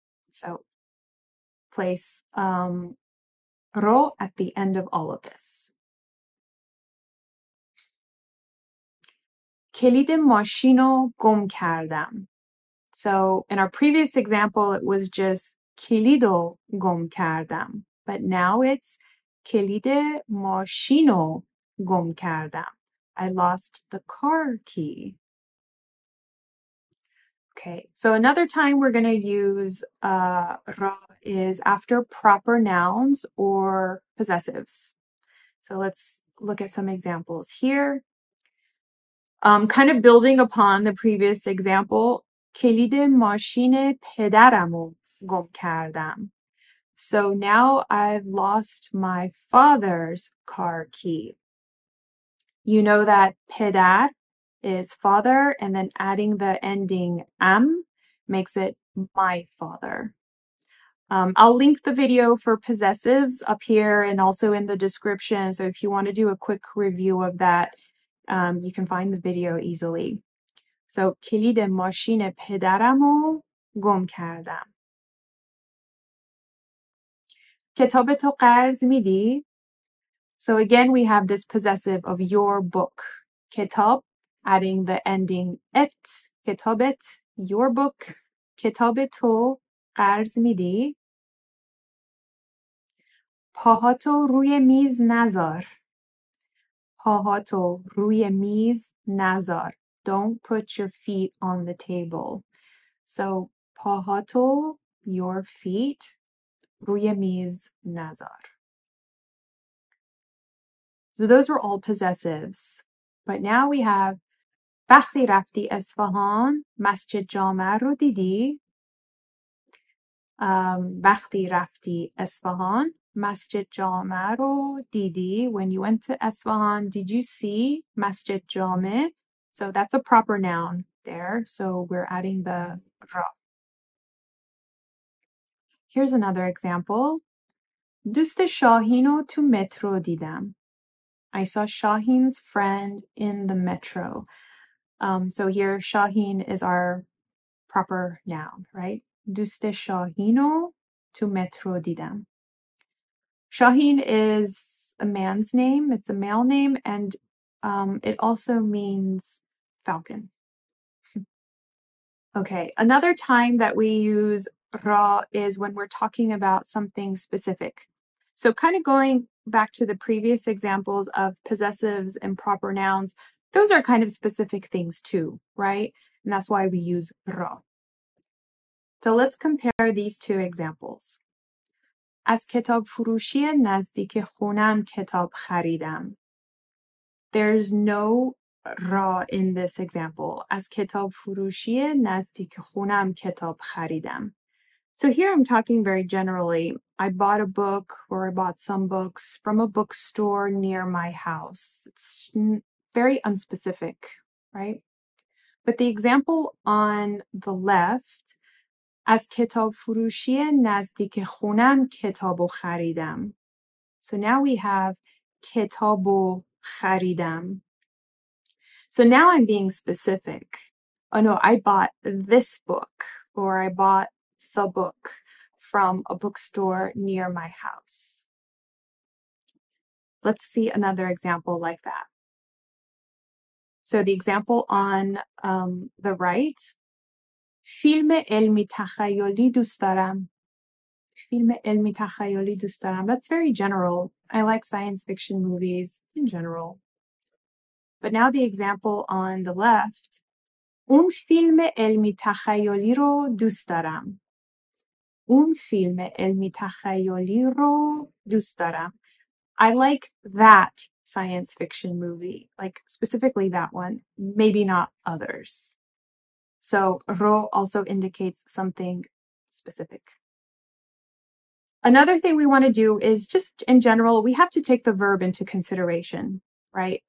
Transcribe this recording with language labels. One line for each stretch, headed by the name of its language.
English: So place رو at the end of all of this.
Persian: کلید ماشین رو گم کردم.
English: So in our previous example, it was just
Persian: کلیدو گم کردم.
English: But now it's
Persian: کلید ماشینو گم کردم.
English: I lost the car key. Okay, so another time we're going to use ra is after proper nouns or possessives. So let's look at some examples here. Kind of building upon the previous example,
Persian: کلید ماشین پدرمو گم کردم.
English: So now I've lost my father's car key. You know that پدر is father, and then adding the ending am makes it my father. I'll link the video for possessives up here and also in the description. So if you want to do a quick review of that, you can find the video easily. So
Persian: کلید ماشین پدرمو گم کردم. کتاب تو قرض میدی؟
English: So again, we have this possessive of your book. کتاب, adding the ending et, کتابت, your book.
Persian: کتاب تو قرض میدی؟ پاهاتو روی میز نذار. پاهاتو روی میز نذار.
English: Don't put your feet on the table. So
Persian: پاهاتو,
English: your feet,
Persian: روی میز نذار.
English: So those were all possessives. But now we have
Persian: وقتی رفتی اصفهان مسجد جامع رو دیدی؟ وقتی رفتی اصفهان مسجد جامع رو دیدی?
English: When you went to Esfahan, did you see مسجد جامع? So that's a proper noun there. So we're adding the ra. Here's another example.
Persian: دوست شاهین رو تو مترو دیدم.
English: I saw Shaheen's friend in the metro. So here, Shaheen is our proper noun, right?
Persian: دوست شاهین رو تو مترو دیدم.
English: Shaheen is a man's name. It's a male name, and it also means falcon. Okay, another time that we use ra is when we're talking about something specific. So kind of going back to the previous examples of possessives and proper nouns, those are kind of specific things too, right? And that's why we use ra. So let's compare these two examples.
Persian: از کتاب فروشی نزدیک خونم کتاب خریدم.
English: There's no را in this example.
Persian: از کتاب فروشی نزدیک خونم کتاب خریدم.
English: So here I'm talking very generally. I bought a book or I bought some books from a bookstore near my house. It's very unspecific, right? But the example on the left,
Persian: از کتاب فروشی نزدیک خونم کتابو خریدم.
English: So now we have
Persian: کتابو خریدم.
English: So now I'm being specific. Oh no, I bought this book or I bought the book from a bookstore near my house. Let's see another example like that. So the example on the right,
Persian: فیلم علمی تخیلی دوست دارم. فیلم علمی تخیلی دوست دارم.
English: That's very general. I like science fiction movies in general. But now the example on the left,
Persian: اون فیلم علمی تخیلی رو دوست دارم. اون فیلم علمی تخیلی رو دوست دارم.
English: I like that science fiction movie, like specifically that one, maybe not others. So رو also indicates something specific. Another thing we want to do is just in general, we have to take the verb into consideration, right?